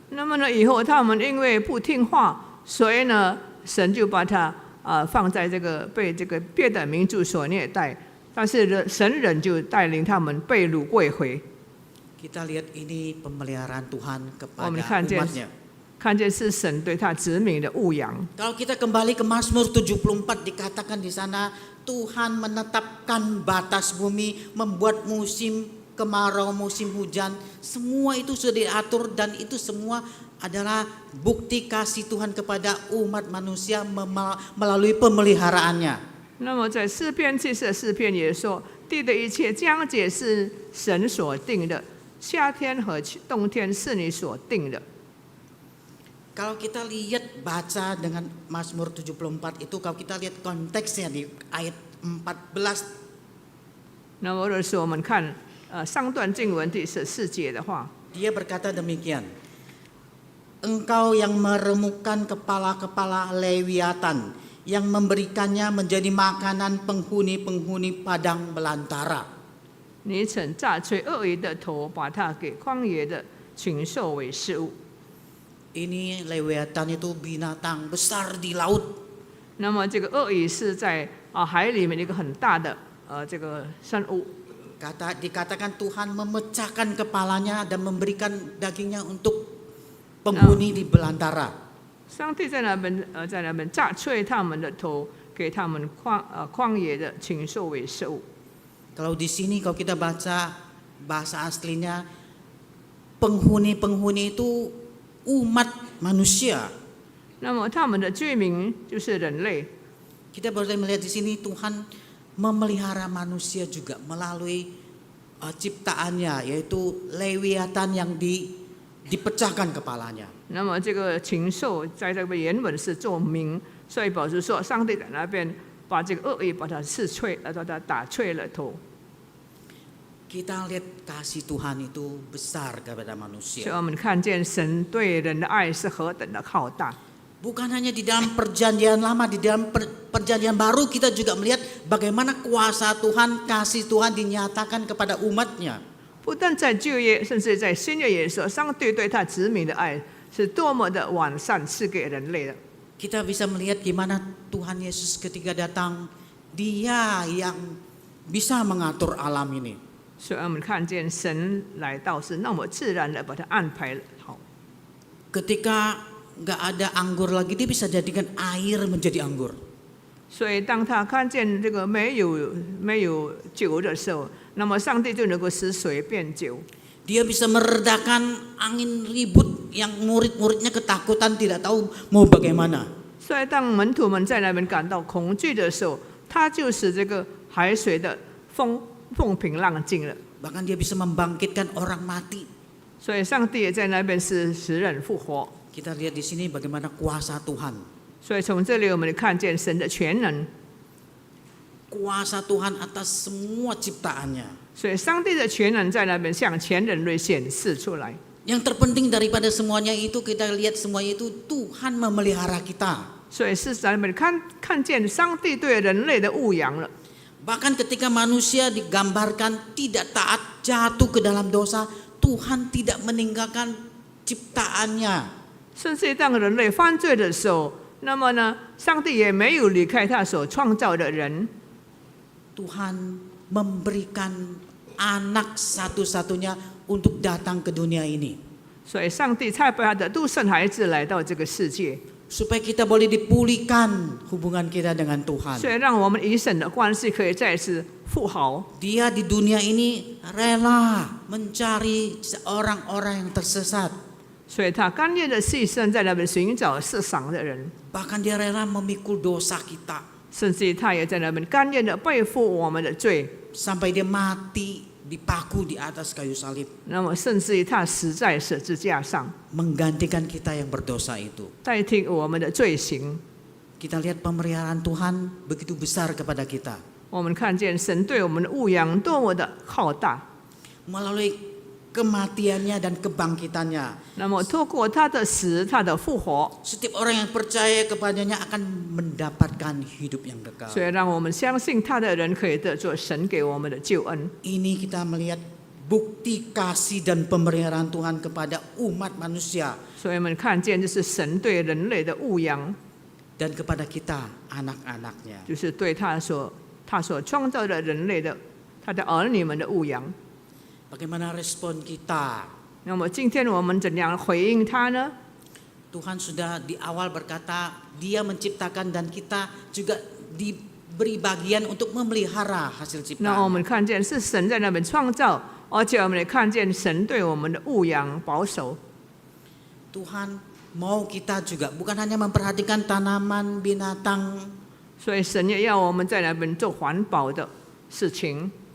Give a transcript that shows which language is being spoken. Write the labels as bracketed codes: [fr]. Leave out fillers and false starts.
[zh] 那么呢，以后他们因为不听话，所以呢，神就把他放在被别的民族所虐待，但是神人就带领他们被掳归回。 [id] Kita lihat ini pemeliharaan Tuhan kepada [zh] 我们看见 [id] umatnya. [zh] 看见是神对他子民的牧养。 [id] Kalau kita kembali ke Mazmur 74 dikatakan di sana Tuhan menetapkan batas bumi, membuat musim kemarau, musim hujan, semua itu sudah diatur dan itu semua adalah bukti kasih Tuhan kepada umat manusia melalui pemeliharaannya. [zh] 那么在诗篇74篇也说，地的一切疆界是神所定的，夏天和冬天是你所定的。 [id] Kalau kita lihat baca dengan Mazmur 74 itu, kalau kita lihat konteksnya di ayat 14. [zh] 那么若是我们看上段经文第14节的话， [id] Dia berkata demikian. Engkau yang meremukkan kepala-kepala Lewiatan, yang memberikannya menjadi makanan penghuni-penghuni padang belantara. [zh] 你曾榨吹鳄鱼的头，把它给旷野的禽兽为食物。 [id] Ini Lewiatan itu binatang besar di laut. [zh] 那么这个鳄鱼是在海里面一个很大的生物。 [id] Dikatakan Tuhan memecahkan kepalanya dan memberikan dagingnya untuk penghuni di belantara. [zh] 上帝在那边榨吹他们的头，给他们旷野的禽兽为食物。 [id] Kalau di sini kalau kita baca bahasa aslinya, penghuni-penghuni itu umat manusia. [zh] 那么他们的居民就是人类。 [id] Kita boleh melihat di sini Tuhan memelihara manusia juga melalui ciptaannya, yaitu Lewiatan yang dipecahkan kepalanya. [zh] 那么这个禽兽在这个原文是做名，所以保持说上帝在那边把这个鳄鱼把它把它打碎了头。 [id] Kita lihat kasih Tuhan itu besar kepada [zh] 所以 [id] manusia. [zh] 我们看见神对人的爱是何等的浩大。 [id] Bukan hanya di dalam perjanjian lama, di dalam perjanjian baru kita juga melihat bagaimana kuasa Tuhan, kasih Tuhan dinyatakan kepada umatnya. [zh] 不但在旧约，甚至在新约也说，上帝对他子民的爱是多么的完善，赐给人类的。 [id] kita bisa melihat gimana Tuhan Yesus ketika datang, Dia yang bisa mengatur alam ini. [zh] 所以我们看见神来到是那么自然的把它安排好。 [id] Ketika nggak ada anggur lagi, Dia bisa jadikan air menjadi anggur. [zh] 所以当他看见这个没有酒的时候，那么上帝就能够使水变酒。 [id] Dia bisa meredakan angin ribut yang murid-muridnya ketakutan tidak tahu mau bagaimana. [zh] 所以当门徒们在那边感到恐惧的时候，他就使这个海水的风平浪静了。 [id] Bahkan Dia bisa membangkitkan orang mati. [zh] 所以上帝也在那边使人复活。 [id] Kita lihat di sini bagaimana kuasa Tuhan. [zh] 所以从这里我们看见神的全能。 [id] Kuasa Tuhan atas semua ciptaannya. [zh] 所以上帝的全能在那边向全人类显示出来。 [id] Yang terpenting daripada semuanya itu, kita lihat semuanya itu Tuhan memelihara kita. [zh] 所以是在那边看见上帝对人类的牧养了。 [id] Bahkan ketika manusia digambarkan tidak taat, jatuh ke dalam dosa, Tuhan tidak meninggalkan ciptaannya. [zh] 甚至当人类犯罪的时候，那么呢，上帝也没有离开他所创造的人。 [id] Tuhan memberikan anak satu-satunya untuk datang ke dunia ini. [zh] 所以上帝差派他的独生孩子来到这个世界， [id] Supaya kita boleh dipulihkan hubungan kita dengan Tuhan. [zh] 所以让我们与神的关系可以再次复好。 [id] Dia di dunia ini rela mencari orang-orang yang tersesat. [zh] 所以他甘愿的牺牲，在那边寻找世上的人， [id] Bahkan Dia rela memikul dosa kita. [zh] 甚至他也在那边甘愿的背负我们的罪。 [id] Sampai Dia mati dipaku di atas kayu salib. [zh] 那么，甚至于他死在十字架上， [id] Menggantikan kita yang berdosa itu. [zh] 代替我们的罪行。 [id] Kita lihat pemeliharaan Tuhan begitu besar kepada kita. [zh] 我们看见神对我们的牧养多么的浩大。 [id] Melalui kematiannya dan kebangkitannya. [zh] 那么，透过他的死，他的复活， [id] Setiap orang yang percaya kepadanya akan mendapatkan hidup yang kekal. [zh] 所以让我们相信他的人可以得着神给我们的救恩。 [id] Ini kita melihat bukti kasih dan pemeliharaan Tuhan kepada umat manusia [zh] 所以我们看见这是神对人类的牧养， [id] dan kepada kita anak-anaknya. [zh] 就是对他所创造的人类的他的儿女们的牧养。 [id] Bagaimana respon kita? [zh] 那么今天我们怎样回应他呢？ [id] Tuhan sudah di awal berkata Dia menciptakan dan kita juga diberi bagian untuk memelihara hasil [zh] 那我们 [id] ciptaan. [zh] 看见是神在那边创造，而且我们也看见神对我们的牧养保守。 [id] Tuhan mau kita juga bukan hanya memperhatikan tanaman, binatang. [zh] 所以神也要我们在那边做环保的事情。